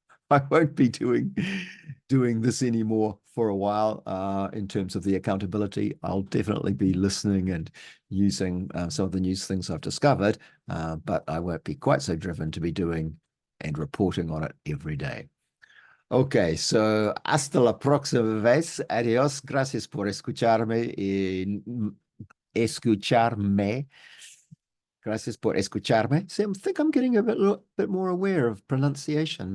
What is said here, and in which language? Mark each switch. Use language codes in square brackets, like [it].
[en] I won't be doing this anymore for a while. In terms of the accountability, I'll definitely be listening and using some of the news things I've discovered, but I won't be quite so driven to be doing and reporting on it every day. Ok, so [es] hasta la próxima vez. Adiós. Gracias por escucharme y escucharme. Gracias por escucharme. [en] See, I think I'm getting a bit more aware of pronunciation.